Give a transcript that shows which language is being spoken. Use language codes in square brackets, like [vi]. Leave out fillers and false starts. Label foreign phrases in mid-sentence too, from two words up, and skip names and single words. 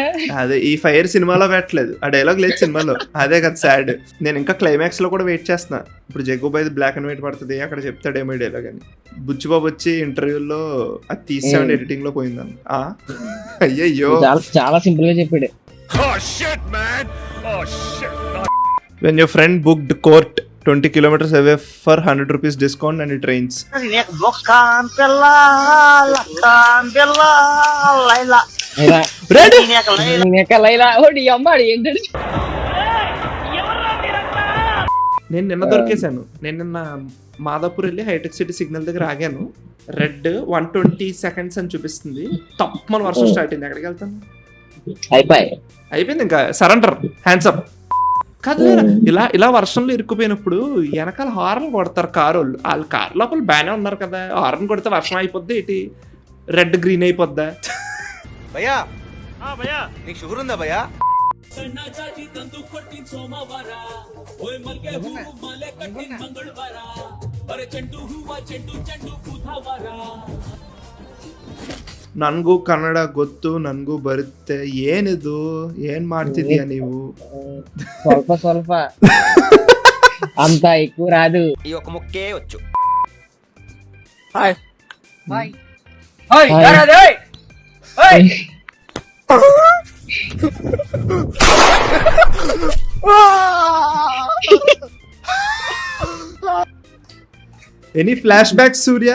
[te] అదే ఈ ఫైర్ సినిమాలో పెట్టలేదు, ఆ డైలాగ్ లేదు సినిమాలో. అదే కదా సాడ్. నేను ఇంకా క్లైమాక్స్ లో కూడా వెయిట్ చేస్తున్నా. ఇప్పుడు జగ్గుబాయ్ [en] black and white [te] పడుతుంది, అక్కడ చెప్తాడేమో డైలాగ్ అని. బుచ్చిబాబు వచ్చి ఇంటర్వ్యూలో అది తీసాడు, ఎడిటింగ్ లో పోయిందని. అయ్యయ్యో, చాలా సింపుల్ గా చెప్పాడు. [en] When your friend booked court 20 kilometers away for 100 rupees discount and it rains. [te] నేను నిన్న దొరికేశాను. నేను నిన్న మాదాపూర్ వెళ్ళి హైటెక్ సిటీ సిగ్నల్ దగ్గర ఆగాను. రెడ్ 120 seconds అని చూపిస్తుంది. తప్పమని వర్షం స్టార్ట్ అయింది. ఎక్కడికి వెళ్తాను, అయిపోయింది ఇంకా సరెండర్, [en] hands up. [te] కాదు ఇలా వర్షంలో ఇరుక్కుపోయినప్పుడు వెనకాల హార్న్ కొడతారు కారు వాళ్ళు కారు లోపల బాగానే ఉన్నారు కదా, హార్న్ కొడితే వర్షం అయిపోద్ది ఏంటి? రెడ్ గ్రీన్ అయిపోద్దా? భయ్యా నీకు షుగర్ ఉందా భయ్యా? [kn] ನನ್ಗೂ ಕನ್ನಡ ಗೊತ್ತು, ನನ್ಗೂ ಬರುತ್ತೆ. ಏನಿದು, ಏನ್ ಮಾಡ್ತಿದ್ಯಾ ನೀವು? [te] ಸ್ವಲ್ಪ అంత ఎక్కువ రాదు. ఈ ఒక ముక్కే వచ్చు. హాయ్. [en] any flashback [te] సూర్య?